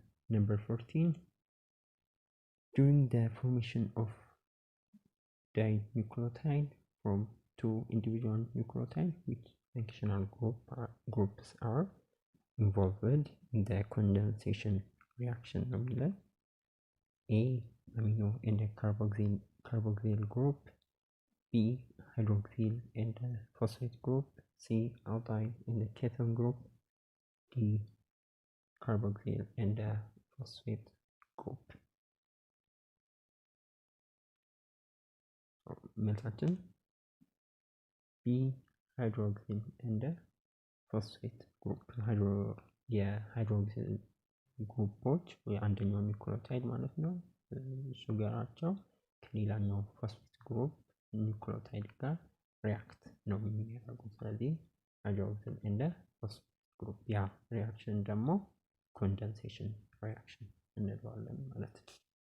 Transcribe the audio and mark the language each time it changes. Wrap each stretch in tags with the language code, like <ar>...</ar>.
<en>Number 14 during the formation of dinucleotide from two individual nucleotides, which functional groups are involved in the condensation reaction</en> <am>ነው የሚለን።</am> <en>A. amino and a carboxyl group. B. hydroxyl and a phosphate group. C. aldehyde and a ketone group. D. carboxyl and a phosphate group. መልሳችን B. hydroxyl and a phosphate group.</en> <am>የሃይድሮክሲል ግሩፖች የአንደኛው ኒውክሊዮታይድ ማለት ነው ሹገራቸው ከሌላኛው ፎስፌት ግሩፕ ኒውክሊዮታይድ ጋር ሪያክት ነው የሚያደርጉት። ስለዚህ ሃይድሮክሲል እንደ ፎስፌት ግሩፕ ያ ሪያክሽን ደግሞ ኮንደንሴሽን ሪያክሽን እንለዋለን ማለት ነው።</am>